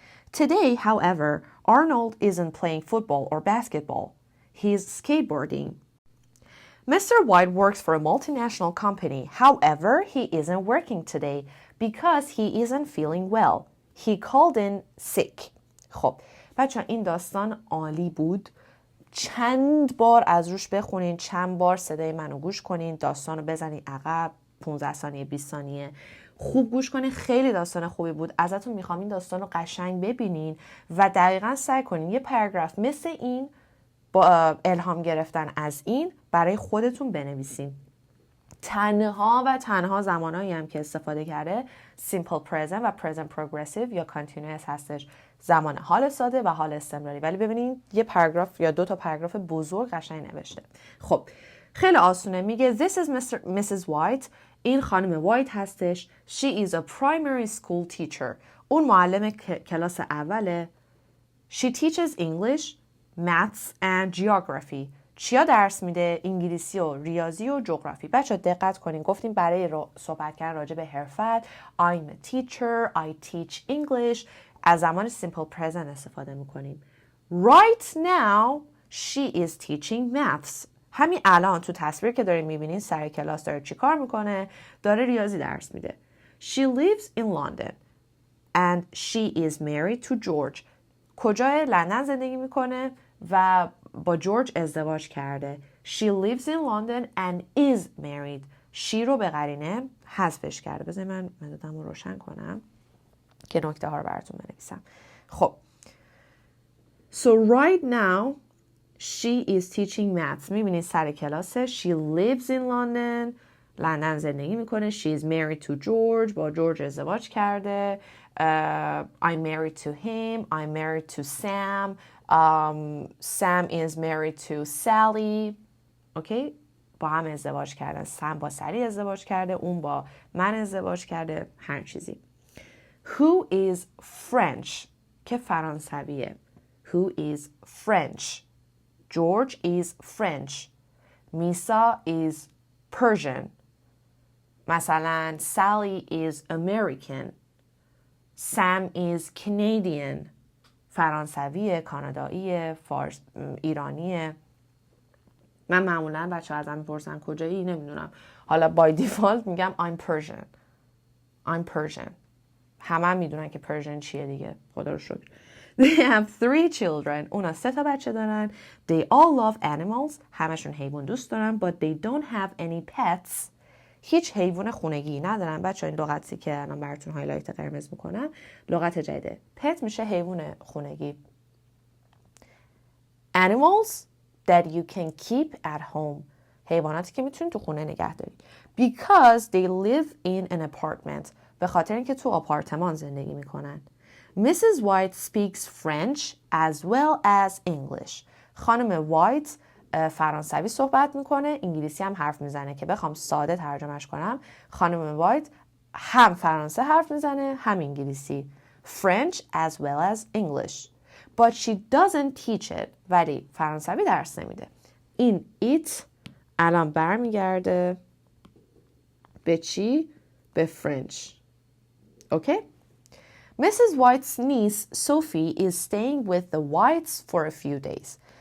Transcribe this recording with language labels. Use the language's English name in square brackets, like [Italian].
[English] Today, however, Arnold isn't playing football or basketball. He's skateboarding. Mr. White works for a multinational company. However, he isn't working today because he isn't feeling well. He called in sick. [Persian] خب بچه این داستان عالی بود. چند بار از روش بخونین، چند بار صدای منو گوش کنین، داستانو بزنین عقب 15 ثانیه 20 ثانیه خوب گوش کنین. خیلی داستان خوبی بود. ازتون میخوام این داستان رو قشنگ ببینین و دقیقاً سعی کنین یه پاراگراف مثل این با الهام گرفتن از این برای خودتون بنویسین. تنها و تنها زمانهایی هم که استفاده کرده simple present و present progressive یا continuous هستش. زمان حال ساده و حال استمراری. ولی ببینین یه پاراگراف یا 2 تا پاراگراف بزرگ قشنگ نوشته. خب خیلی آسونه. میگه [English] This is Mrs. [Persian] White. این خانم وایت هستش. [English] She is a primary school teacher. [Persian] اون معلم کلاس اوله. [English] She teaches English, maths and geography. [Persian] چیا درس میده؟ انگلیسی و ریاضی و جغرافی. بچه دقت کنین. گفتیم برای صحبت کردن راجع به حرفت [English] I'm a teacher, I teach English. [Persian] از زمان simple present استفاده میکنیم. [English] Right now she is teaching maths. [Persian] همین الان تو تصویر که دارین میبینین سر کلاس داره چی کار میکنه؟ داره ریاضی درس میده. [English] She lives in London and she is married to George. [Persian] کجای لندن زندگی میکنه و با جورج ازدواج کرده. [English] She lives in London and is married. [Persian] she رو به قرینه حذفش کرده. بذارید من مدادم رو روشن کنم که نکته ها رو براتون بنویسم. خب [English] So right now she is teaching maths. [Persian] میبینید سر کلاسه. [English] She lives in London. [Persian] لندن زندگی میکنه. [English] She is married to George. [Persian] با جورج ازدواج کرده. [English] I'm married to him. I'm married to Sam. Sam is married to Sally. [Persian] اوکی؟ با هم ازدواج کردن. سم با سلی ازدواج کرده. اون با من ازدواج کرده. هر چیزی. [English] Who is French؟ [Persian] که فرانسویه. [English] Who is French؟ George is French. Misa is Persian. مثلا Sally is American. Sam is Canadian. [Persian] فرانسویه، کاناداییه، ایرانیه. من معمولا بچه ها ازم میپرسن کجایی، نمیدونم. حالا بای دیفالت میگم [English] I'm Persian. I'm Persian. [Persian] همه میدونن که Persian چیه دیگه. خدا رو شکر. [English] They have 3 children. [Persian] اونا 3 تا بچه دارن. [English] They all love animals. [Persian] همشون حیوان دوست دارن. [English] But they don't have any pets. [Persian] هیچ حیوان خونگی ندارن. بچه این لغتی که الان براتون هایلایت قرمز میکنم لغت جدیده. pet میشه حیوان خونگی. [English] Animals that you can keep at home. [Persian] حیواناتی که میتونید تو خونه نگه دارید. [English] Because they live in an apartment. [Persian] به خاطر اینکه تو آپارتمان زندگی میکنن. [English] Mrs. White speaks French as well as English. [Persian] خانم وایت فرانسوی صحبت میکنه، انگلیسی هم حرف میزنه. که بخوام ساده ترجمهش کنم، خانم وایت هم فرانسه حرف میزنه هم انگلیسی. [English] French as well as English. But she doesn't teach it. [Persian] ولی فرانسوی درس نمیده. این it الان برمیگرده به چی؟ به French. [English] Okay? Mrs. White's niece, Sophie, is staying with the Whites for a few days.